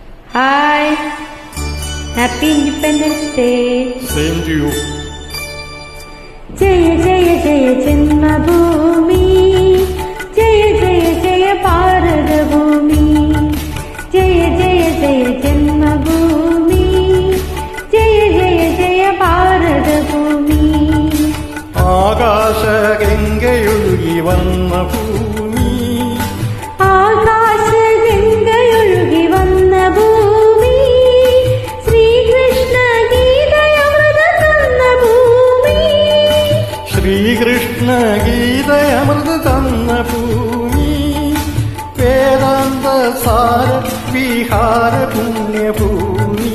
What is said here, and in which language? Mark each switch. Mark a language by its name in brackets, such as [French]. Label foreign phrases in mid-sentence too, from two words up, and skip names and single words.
[English] Hi. Happy Independence Day. Same to you. [Malayalam] ജയ ജയ ജയ ജന്മഭൂമി, ജയ ജയ ജയ ഭാരത ഭൂമി, ജയ ജയ ജയ ജന്മഭൂമി, ജയ ജയ ജയ ഭാരത ഭൂമി. ആകാശഗംഗയൊഴുകി വന്ന ഭൂമി, ആകാശഗംഗയൊഴുകി വന്ന ഭൂമി, ശ്രീകൃഷ്ണ ഗീതയമൃത തന്ന ഭൂമി, ശ്രീകൃഷ്ണ ഗീതയമൃത തന്ന ഭൂമി, വേദാന്ത സാര വിഹാര പുണ്യഭൂമി,